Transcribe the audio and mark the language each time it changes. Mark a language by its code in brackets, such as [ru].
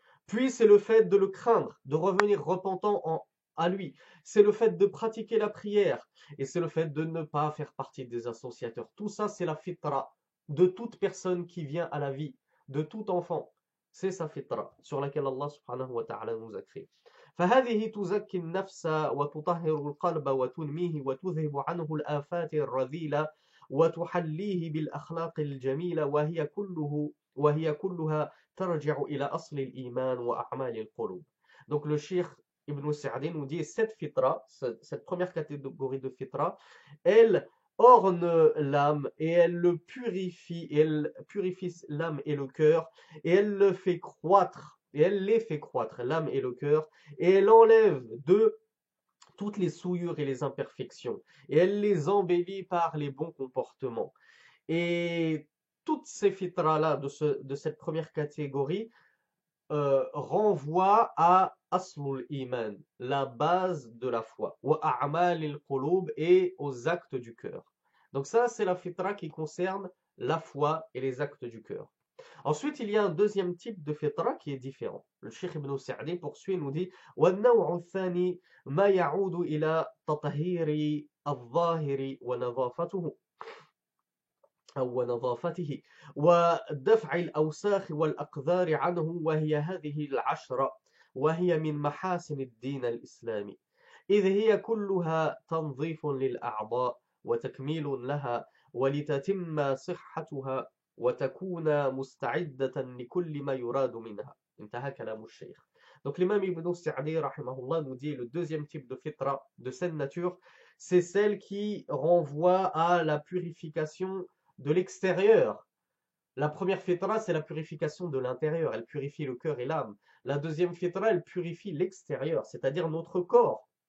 [fr] Puis c'est le fait de le craindre, de revenir repentant à lui. C'est le fait de pratiquer la prière et c'est le fait de ne pas faire partie des associateurs. Tout ça, c'est la fitra de toute personne qui vient à la vie, de tout enfant. C'est sa fitra sur laquelle Allah subhanahu wa ta'ala nous a créé. [ar] فهذه تزكي النفس وتطهر القلب وتنميه وتذهب عنه الآفات الرذيلة وتحليه بالأخلاق الجميلة وهي كلها ترجع إلى أصل الإيمان وأعمال القلوب. [fr] Donc le Cheikh Ibn Sa'di nous dit cette fitra, cette première catégorie de fitra, elle orne l'âme et elle purifie l'âme et le cœur et elle le fait croître et elle les fait croître l'âme et le cœur et elle enlève de toutes les souillures et les imperfections et elle les embellit par les bons comportements. Et toutes ces fitras-là de cette première catégorie renvoient à [ar] Aslul Iman, [fr] la base de la foi, [ar] wa a'malil qulub [fr] et aux actes du cœur. Donc ça, c'est la fitra qui concerne la foi et les actes du cœur. Ensuite, il y a un deuxième type de fitra qui est différent. Le Cheikh Ibn Sa'di poursuit et nous dit [ar] وَالنَّوْعُ الثَّانِي مَا يَعُودُ إِلَى تَطْهِيرِ الظَّاهِرِ ونظافته أو نظافته ودفع الأوساخ والأقذار عنه وهي هذه العشرة وهي من محاسن الدين الإسلامي إذ هي كلها تنظيف للأعضاء وتكميل لها ولتتم صحتها وتكون مستعدة لكل ما يراد منها. انتهى كلام الشيخ. [fr] Donc l'imam Ibn Sa'di rahimahullah nous dit le deuxième type de fitra, de saine nature, c'est celle qui renvoie à la purification de l'extérieur. La première fitra, c'est la purification de l'intérieur. Elle purifie le cœur et l'âme. La deuxième fitra, elle purifie l'extérieur, c'est-à-dire notre corps.